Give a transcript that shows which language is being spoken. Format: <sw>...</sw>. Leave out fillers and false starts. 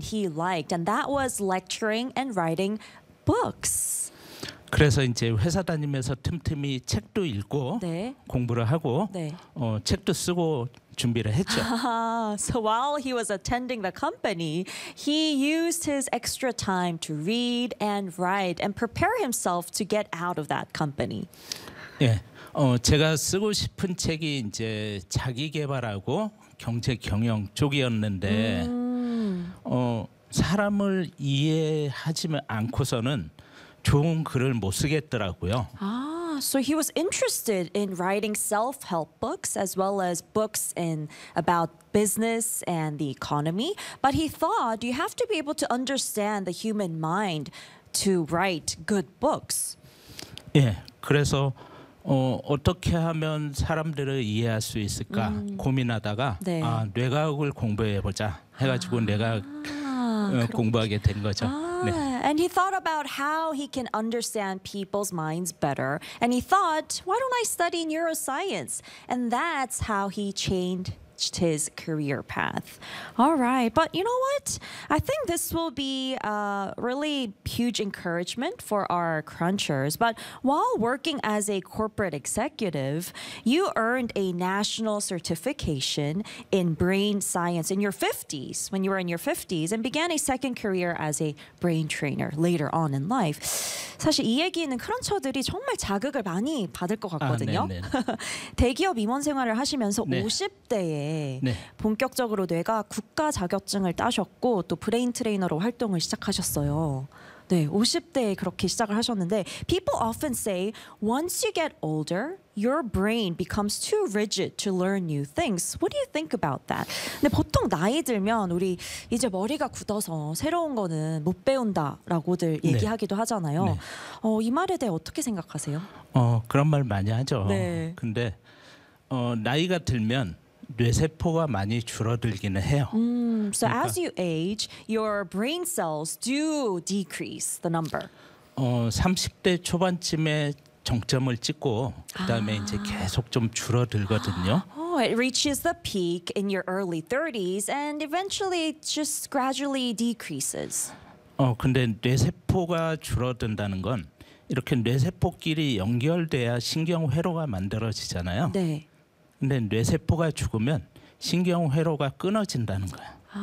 <en>he liked, and that was lecturing and writing books.</en> <ko>그래서 이제 회사 다니면서 틈틈이 책도 읽고 네. 공부를 하고 네. 책도 쓰고 준비를 했죠.</ko> <en>So while he was attending the company, he used his extra time to read and write and prepare himself to get out of that company.</en> <ko>예. 제가 쓰고 싶은 책이 이제 자기 개발하고 경제 경영 쪽이었는데 사람을 이해하지 않고서는 좋은 글을 못 쓰겠더라고요.</ko> <en>So he was interested in writing self-help books as well as books in about business and the economy, but he thought you have to be able to understand the human mind to write good books.</en> <ko>예, 그래서 어떻게 하면 사람들을 이해할 수 있을까 고민하다가 네. 뇌과학을 공부해 보자 해 가지고 뇌과학 공부하게 된 거죠.</ko> <en>And he thought about how he can understand people's minds better. And he thought, why don't I study neuroscience? And that's how he changed his career path. All right. But you know what? I think this will be a really huge encouragement for our crunchers. But while working as a corporate executive, you earned a national certification in brain science in your 50s, when you were in your 50s, and began a second career as a brain trainer later on in life.</en> <ko>사실 이 얘기는 크런처들이 정말 자극을 많이 받을 것 같거든요. 대기업 임원 생활을 하시면서 네. 50대에 네. 본격적으로 뇌가 국가 자격증을 따셨고 또 브레인 트레이너로 활동을 시작하셨어요. 네, 50대에 그렇게 시작을 하셨는데</ko> <en>people often say once you get older your brain becomes too rigid to learn new things. What do you think about that?</en> <ko>근데 보통 나이 들면 우리 이제 머리가 굳어서 새로운 거는 못 배운다라고들 얘기하기도 네. 하잖아요. 네. 이 말에 대해 어떻게 생각하세요? 그런 말 많이 하죠. 네. 근데 나이가 들면 뇌세포가 많이 줄어들기는 해요.</ko> <en>So</en> <ko>그러니까,</ko> <en>as you age, your brain cells do decrease the number.</en> <ko>30대 초반쯤에 정점을 찍고 그다음에 이제 계속 좀 줄어들거든요.</ko> <en>It reaches the peak in your early 30s and eventually just gradually decreases.</en> <ko>근데 뇌세포가 줄어든다는 건 이렇게 뇌세포끼리 연결돼야 신경 회로가 만들어지잖아요. 네. 근데 뇌세포가 죽으면 신경 회로가 끊어진다는 거야.</ko>